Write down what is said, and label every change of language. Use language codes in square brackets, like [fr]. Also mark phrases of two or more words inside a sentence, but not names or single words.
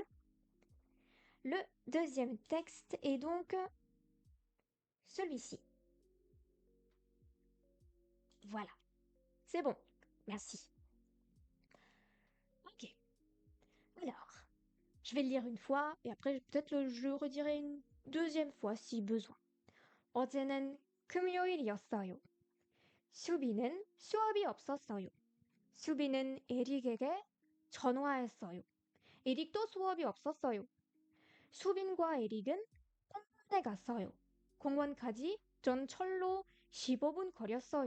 [fr] Le deuxième texte est donc celui-ci. Voilà. C'est bon. Merci. Ok. Alors, je vais le lire une fois et après peut-être je le redirai une deuxième fois si besoin. [ko] 어제는 금요일이었어요. 수비는 수업이 없었어요. 수비는 에릭에게 전화했어요. 에릭도 수업이 없었어요. 수빈과 에릭은 공원에 갔어요. 공원까지 전철로 15분 거렸어요.